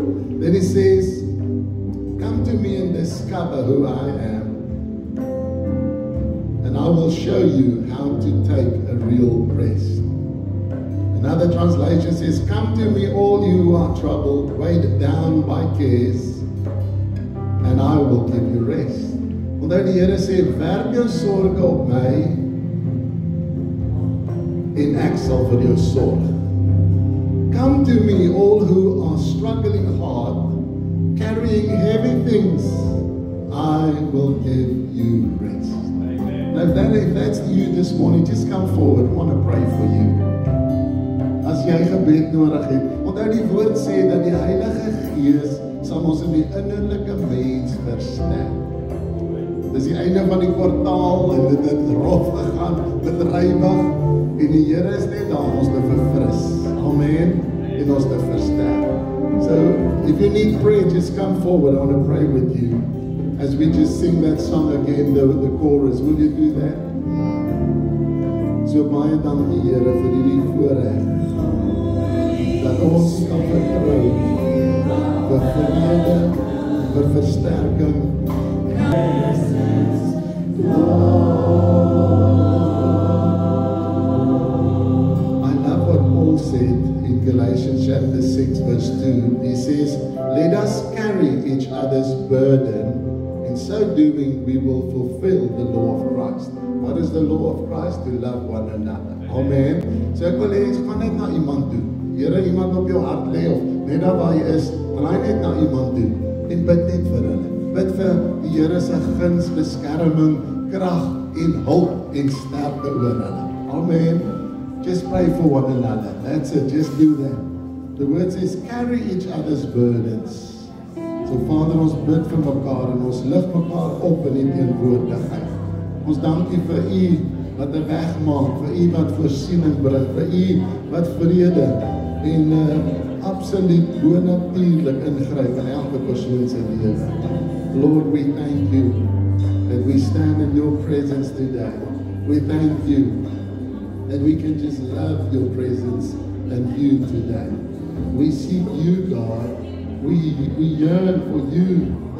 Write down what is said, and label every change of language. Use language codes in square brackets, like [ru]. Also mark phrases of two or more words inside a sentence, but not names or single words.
[en] Then He says, "Come to me and discover who I am, and I will show you how to take a real rest." Another translation says, "Come to me, all you who are troubled, weighed down by cares, and I will give you rest." [af] Onthou die Here sê, "Werp jou sorge op my, en ek sal vir jou sorg." [en] Come to me, all who are struggling hard, carrying heavy things, I will give you rest. Now, if that's you this morning, just come forward. I want to pray for you. [af] As jy gebed nodig het, onthou die woord sê dat die Heilige Gees sal ons in die innerlike mens versterk. Dis die einde van die kwartaal en dit het rof gegaan, bedrywig, en die Here is net daar om ons te verfris. Amen. En ons te versterk. [en] So, if you need prayer, just come forward. I want to pray with you. As we just sing that song again, the chorus, will you do that? [af] So baie dankie Here vir hierdie voorreg, dat ons kan vertrou vir vrede, vir versterking. [en] I love what Paul said in Galatians chapter 6 verse 2. He says, "Let us carry each other's burden. In so doing, we will fulfill the law of Christ." What is the law of Christ? To love one another. Amen. [af] So ek wil hê, gaan net na iemand toe. Here, iemand op jou hart lê of net daar waar jy is, draai net na iemand toe en bid net vir hulle. Bid vir die Here se guns, beskerming, krag en hulp en sterkte oor hulle. Amen. [en] Just pray for one another. That's it. Just do that. The word says, carry each other's burdens. [af] So Vader, ons bid vir mekaar en ons lig mekaar op in die teenwoordigheid. Ons dank U vir U wat 'n weg maak, vir U wat voorsiening bring, vir U wat vrede en absoluut bonatuurlik ingryp in elke persoon se lewe. [en] Lord, we thank You that we stand in Your presence today. We thank You that we can just love Your presence and You today. We seek You, God. We yearn for You.